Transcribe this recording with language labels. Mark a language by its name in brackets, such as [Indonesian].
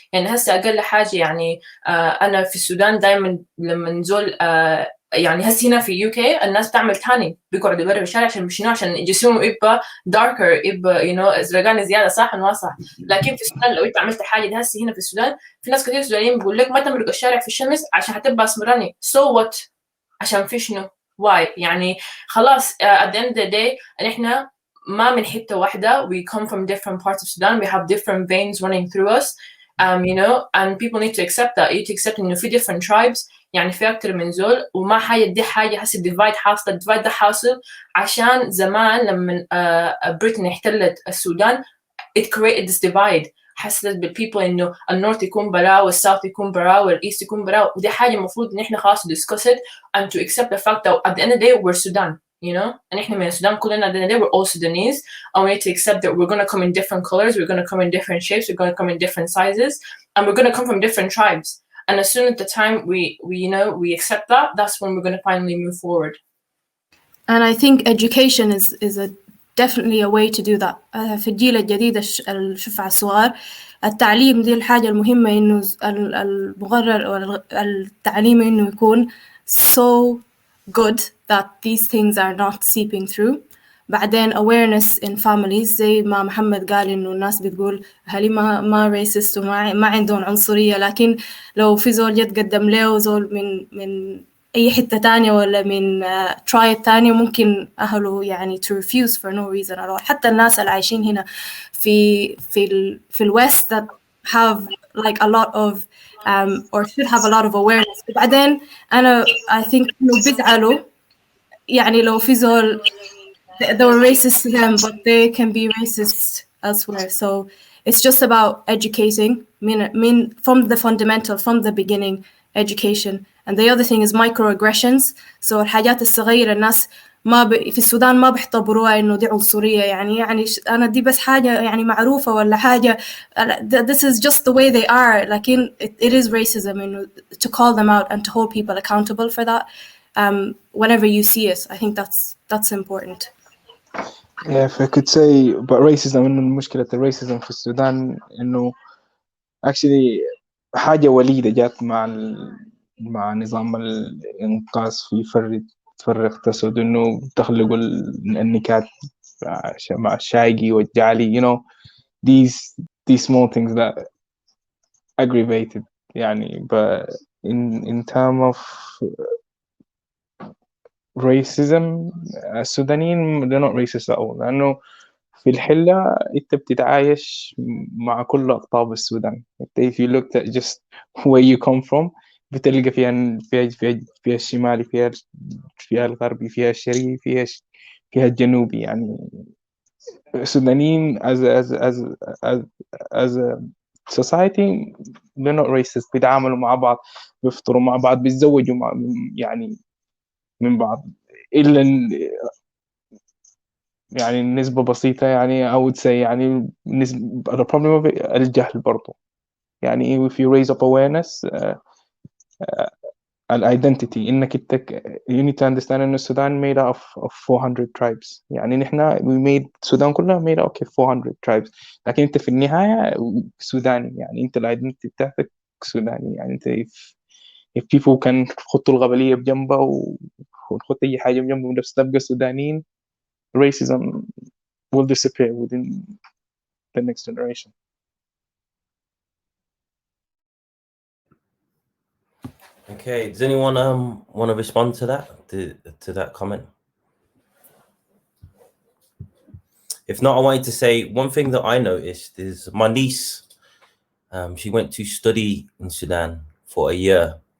[Arabic] يعني هسه أقل حاجة يعني أنا في السودان دائما لما نزول يعني هسه هنا في UK الناس بتعمل تاني، بيقعدوا برا بالشارع عشان شنو؟ عشان جسمهم يبقى darker، يبقى [English] you know [Arabic] ازرقاني زيادة، صح ولا ما صح؟ لكن في السودان لو أنت عملت حاجة دي هسه هنا في السودان، في ناس كثير سودانيين بيقول لك ما تمرق الشارع في الشمس عشان حتبقى اسمراني. [English] so what؟ [Arabic] عشان في شنو؟ [English] why؟ [Arabic] يعني خلاص [English] at the end of the day [Arabic] نحن ما من حتة واحدة، [English] we come from different parts of Sudan, we have different veins running through us, you know, and people need to accept that. You need to accept [Arabic] إنه في [English] different tribes. [Arabic] يعني في أكتر من زول، وما حاجة دي حاجة هسه ديفايد حاصل. الديفايد ده حاصل عشان زمان لما بريطانيا احتلت السودان [English] it created this divide. [Arabic] حسيت بالبيبل إنه النورث يكون برا والساوث يكون برا والإيست يكون برا، ودي حاجة المفروض إن إحنا خلاص [English] discuss it and to accept the fact that at the end of the day we're Sudan, you know, and [Arabic] إحنا من السودان كلنا [English] at the end of the day we're all Sudanese, and we need to accept that we're going to come in different colors, we're going to come in different shapes, we're going to come in different sizes, and we're going to come from different tribes. And as soon as the time we you know we accept that, that's when we're going to finally move forward. And I think education is a definitely a way to do that. [Arabic] في الجيل الجديد الشفع الصغار، التعليم دي الحاجة المهمة، إنه المقرر التعليم إنه يكون [English] so good that these things are not seeping through. [Arabic] بعدين [English] awareness in families، [Arabic] زي ما محمد قال إنه الناس بتقول أهلي ما racist وما عندهم عنصرية، لكن لو في زول جد قدم له زول من أي حتة تانية ولا من tribe تانية، ممكن أهله يعني [English] to refuse for no reason at all. [Arabic] حتى الناس اللي عايشين هنا في الوest [English] that have like a lot of or should have a lot of awareness. [Arabic] بعدين أنا [English] I think [Arabic] إنه بيزعلوا يعني لو في زول [English] they were racist to them but they can be racist elsewhere. So it's just about educating from the fundamental, from the beginning, education. And the other thing is microaggressions. [Arabic] So الحاجات الصغيرة الناس في السودان ما بيعتبروها إنه دي عنصرية، يعني أنا دي بس حاجة يعني معروفة ولا حاجة [English] this is just the way they are. لكن it is racism, إنه to call them out and to hold people accountable for that whenever you see it. I think that's important. Yeah, if I could say about racism, [Arabic] إنه مشكلة الريسيزم في السودان إنه actually حاجة وليدة جات مع نظام الإنقاذ في تفرق تسود، إنه تخلقوا النكات مع الشايقي والجعلي, [English] you know, these small things that aggravated [Arabic] يعني. [English] But in terms of racism, [Arabic] السودانيين [English] they're not racist at all, [Arabic] لأنه في الحلة أنت بتتعايش مع كل أقطاب السودان. [English] if you looked at just where you come from [Arabic] بتلقى فيها الشمالي، فيها الغربي، فيها الشرقي، فيها الجنوبي. يعني السودانيين [English] as a society they're not racist. [Arabic] بيتعاملوا مع بعض، بيفطروا مع بعض، بيتزوجوا يعني من بعض، إلا يعني نسبة بسيطة يعني [English] I would say [Arabic] يعني [English] the problem of it [Arabic] الجهل برضو. [English] يعني if you raise up awareness identity إنك you need to understand [Arabic] إن السودان [English] made up of 400 tribes. [Arabic] يعني نحنا [English] we made [Arabic] السودان كلها [English] made up of 400 tribes، [Arabic] لكن أنت في النهاية سوداني. يعني أنت identity بتاعتك سوداني. يعني أنت [English] if people [Arabic] كان خطوا القبلية بجنبه ونخط أي حاجة بجنبه بس تبقى سودانيين، [English] racism will disappear within the next generation. Okay, does anyone want to respond to that comment? If not, I wanted to say one thing that I noticed is my niece, she went to study in Sudan for a year.